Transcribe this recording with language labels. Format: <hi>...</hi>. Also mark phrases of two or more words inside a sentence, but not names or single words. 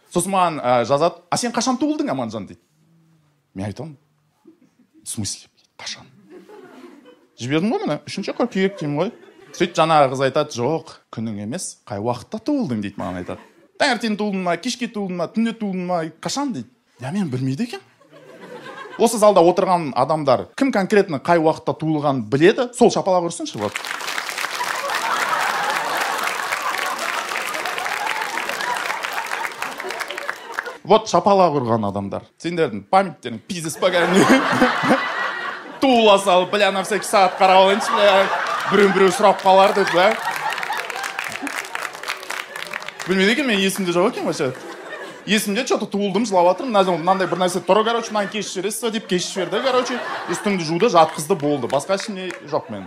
<kk>Сосын маған жазады, а сен қашан туылдың, Аманжан дейді. Мен айтамын,</kk> <ru>в смысле,</ru> <kk>қашан? Жібердім ғой, міне, 3 қыркүйек деймін ғой. Сөйтіп жаңағы қыз айтады, жоқ, күнің емес, қай уақытта туылдың дейді, маған айтады. Таңертең туылдың ма, кешке туылдың ма, түнде туылдың ма, қашан дейді. Я мен білмейді екен. Осы залда отырған адамдар кім конкретно қай уақытта туылғанын біледі, сол шапалақ ұрсыншы. Вот шапалақ ұрған адамдар. Сендердің памяттерің</kk> <ru>пиздец поганый.</ru> <kk>Туыла салып, бля,</kk> <ru>на всякий</ru> <kk>сағат қарап алайыншы, бля, біреу сұрап қалар деп, бля. Білмейді екен, мен есімде жоқ екен вообще. Есімде что-то туылдым, жылап жатырмын, мынандай бір нәрсе тұр, короче, мынаны кешіп жібересіз деп кешіп жіберді, короче, үстімді жуды, жатқызды, болды. Басқа ішінде жоқ мен.</kk>